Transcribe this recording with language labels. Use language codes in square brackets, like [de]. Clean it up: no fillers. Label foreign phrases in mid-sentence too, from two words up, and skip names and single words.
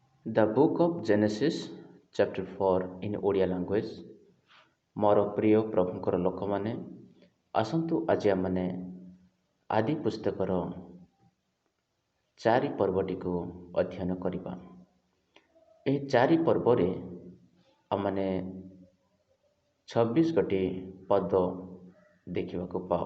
[en] The book of Genesis chapter 4 in Odia language [or] ମୋର ପ୍ରିୟ ପ୍ରଭୁଙ୍କର ଲୋକମାନେ ଆସନ୍ତୁ ଆଜି ଆମମାନେ ଆଦି ପୁସ୍ତକର 4 ପର୍ବଟିକୁ ଅଧ୍ୟୟନ କରିବା। ଏହି 4 ପର୍ବରେ ଆମମାନେ 26 ଗୋଟି ପଦ ଦେଖିବାକୁ ପାଉ।